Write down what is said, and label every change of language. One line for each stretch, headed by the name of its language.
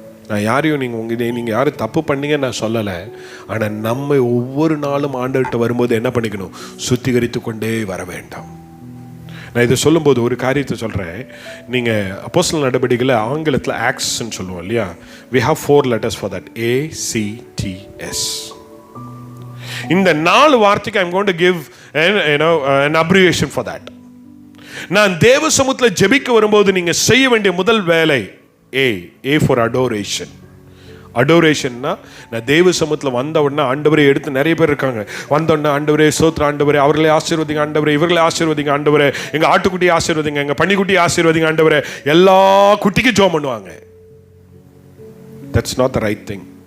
Tamil: நான் யாரையும் நீங்க யாரும் தப்பு பண்ணீங்க நான் சொல்லலை. ஆனால் நம்ம ஒவ்வொரு நாளும் ஆண்டவர்கிட்ட வரும்போது என்ன பண்ணிக்கணும்? சுத்திகரித்து கொண்டே வர வேண்டாம். நான் இதை சொல்லும்போது ஒரு காரியத்தை சொல்கிறேன். நீங்கள் அப்போஸ்தலர் நடவடிக்கையில் ஆங்கிலத்தில் ஆக்ட்ஸ்ன்னு சொல்லுவோம் இல்லையா?
English: we have 4 letters for that. ACTS.
Tamil: இந்த 4 வார்த்தைக்கு
English: I'm going to give an abbreviation for that.
Tamil: நான் தேவ சமூகத்தில் ஜெபிக்க வரும்போது நீங்கள் செய்ய வேண்டிய முதல் வேலை
English: A for adoration.
Tamil: அடோரேஷன்னா, நான் தேவ சமூகத்தில் வந்த உடனே ஆண்டவரை எடுத்து, நிறைய பேர் இருக்காங்க, வந்த உடனே ஆண்டவரே சோத்ர, ஆண்டவரே அவர்களை ஆசீர்வதிங்க, ஆண்டவரே இவர்களை ஆசீர்வதிங்க, ஆண்டவரே எங்க ஆட்டுக்குட்டியை ஆசீர்வதிங்க, எங்க பன்னிக்குட்டியை ஆசீர்வதிங்க, ஆண்டவரே எல்லா குட்டிக்கும் ஜெபம் பண்ணுவாங்க.
English: That's not the right thing.